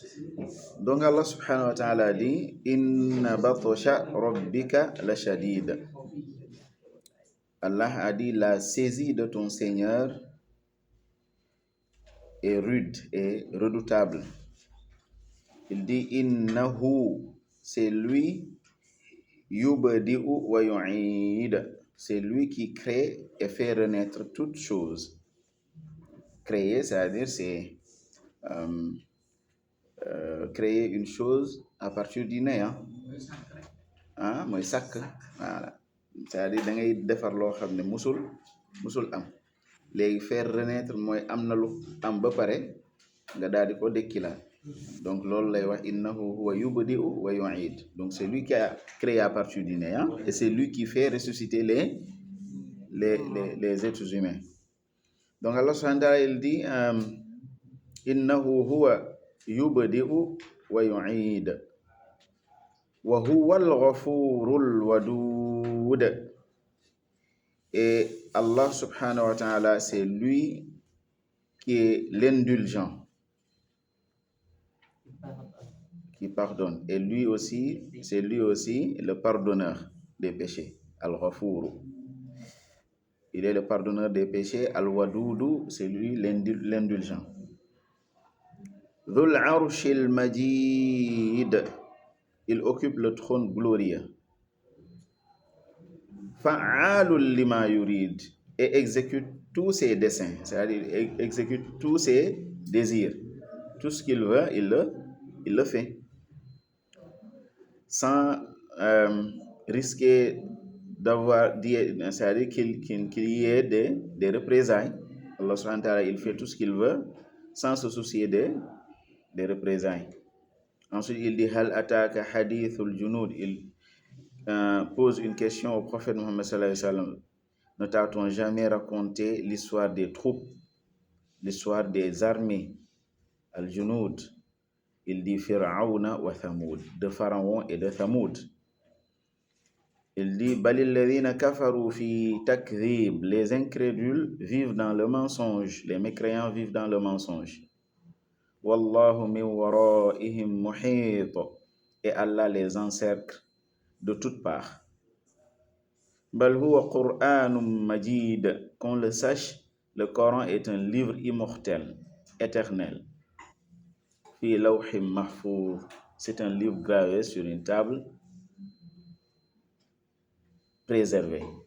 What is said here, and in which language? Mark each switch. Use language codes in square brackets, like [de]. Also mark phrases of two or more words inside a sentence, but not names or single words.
[ar] Donc Allah سبحانه وتعالى dit إن بطش ربك لشديد. [fr] Allah a dit la saisie de ton Seigneur est rude et redoutable. Il dit Innahu, c'est lui, [ar] يبدئ ويعيد. [fr] C'est lui qui crée et fait renaître toutes choses. Créer, c'est-à-dire c'est créer une chose à partir du néant. [wo] Mooy sàkk, [fr] voilà. [wo] C'est-à-dire da ngay defar loo xam ne musul am. Léegi [fr] faire renaître [wo] mooy am na lu am ba pare nga daal di ko dekkilaat. [ar] Donc [wo] loolu lay wax [ar] إنه هو يبدئ ويعيد. [fr] Donc c'est lui qui a créé à partir du néant et c'est lui qui fait ressusciter les êtres humains. [ar] Donc Allah سبحانه وتعالى [fr] il dit [ar] إنه هو يبدئ ويعيد وهو الغفور الودود. [fr] Et Allah [ar] سبحانه وتعالى [fr] c'est lui qui est l'indulgent, qui pardonne. Et lui aussi, c'est lui aussi le pardonneur des péchés. [ar] Al-Ghafuru. [fr] Il est le pardonneur des péchés. Al-Wadudu, c'est lui l'indulgent. [ar] ذو العرش المجيد. [fr] Il occupe le trône glorieux. [ar] فعال لما يريد. [fr] Et exécute tous ses desseins. C'est-à-dire, exécute tous ses désirs. Tout ce qu'il veut, il le fait. Sans risquer d'avoir, c'est-à-dire qu'il y ait des représailles. Allah [ar] سبحانه وتعالى, [fr] il fait tout ce qu'il veut sans se soucier des représailles. Ensuite, il dit [ar] هل أتاك حديث الجنود. [fr] Il pose une question au prophète Muhammad [ar] صلى الله عليه وسلم. [fr] Ne t'a-t-on jamais raconté l'histoire des troupes, l'histoire des armées, al-junud? Il dit [ar] فرعون وثمود, [fr] de Pharaon et de Thamoud. Il dit [ar] بل الذين كفروا في تكذيب. [fr] Les incrédules vivent dans le mensonge, les mécréants vivent dans le mensonge. [ar] والله من ورائهم محيط. [fr] Et Allah les encercle de toutes parts. [ar] بل هو قرآن مجيد. [fr] Qu'on le sache, le Coran est un livre immortel, éternel. [ar] في لوح محفوظ. [fr] C'est un livre gravé sur une table préservée.